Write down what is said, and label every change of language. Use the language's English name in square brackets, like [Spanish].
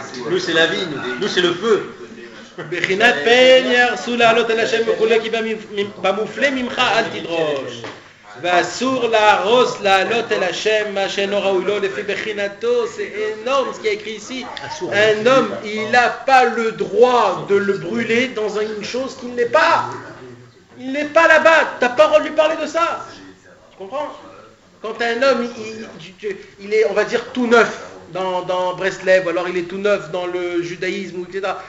[French] Nous, c'est la vie, nous, c'est le feu. [Hebrew] בחינת פן ירסו לעלות אל השם וכולי כי במופלה ממך אל תדרוש ואסור להרוס לעלות אל השם מה שאינו ראוי לו לפי בחינתו. [French] C'est énorme ce qui est écrit ici. Un homme, il n'a pas le droit de le brûler dans une chose qu'il n'est pas. Il n'est pas là-bas, tu n'as pas le droit de lui parler de ça. Tu comprends? Quand un homme, il est, on va dire, tout neuf dans Breslev, ou alors il est tout neuf dans le judaïsme, etc.